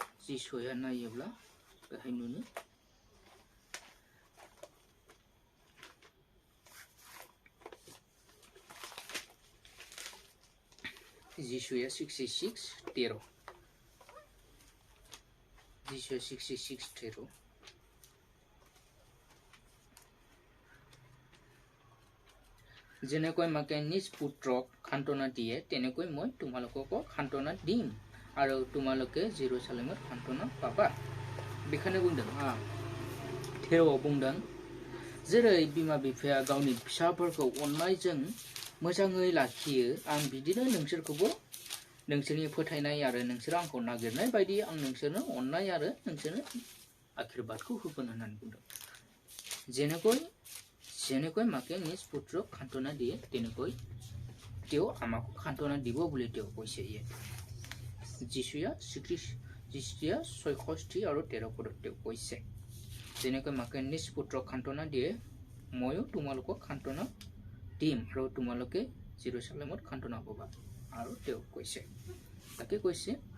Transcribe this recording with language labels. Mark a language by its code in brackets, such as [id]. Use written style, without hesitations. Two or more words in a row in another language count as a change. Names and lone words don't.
[brx] बेहाय नुनो जिसया 66:13 जिसया 66:13 [as] যেনেকৈ মাকে নিজ পুত্ৰক সান্তনা দিয়ে তেনেকৈ মই তোমালোককো সান্তনা দিম আৰু তোমালোকে जेरुसालेमত সান্তনা পাবা। [brx] बेखायनो बुंदों 13 बुंदों जेरै बिमा बिफाया गावनि फिसाफोरखौ अननायजों मोजाङै लाखियो आं बिदिनो नोंसोरखौबो नोंसोरनि फोथायनाय आरो नोंसोर आंखौ नागिरनाय बायदि आं नोंसोरनो अननाय आरो नोंसोरनो आशीर्बादखौ होगोन होननानै बुंदों [as] যেনেকৈ মাকে নিজ পুত্ৰক সান্তনা দিয়ে তেনেকৈ তেওঁ আমাকো সান্তনা দিব বুলি তেওঁ কৈছে যীশুয়া 66 আৰু 13 পদত তেওঁ কৈছে যেনেকৈ মাকে নিজ পুত্ৰক সান্তনা দিয়ে ময়ো তোমালোকক সান্তনা দিম আৰু তোমালোকে জেৰুজালেমত সান্তনা পাবা আৰু তেওঁ কৈছে তাকে কৈছে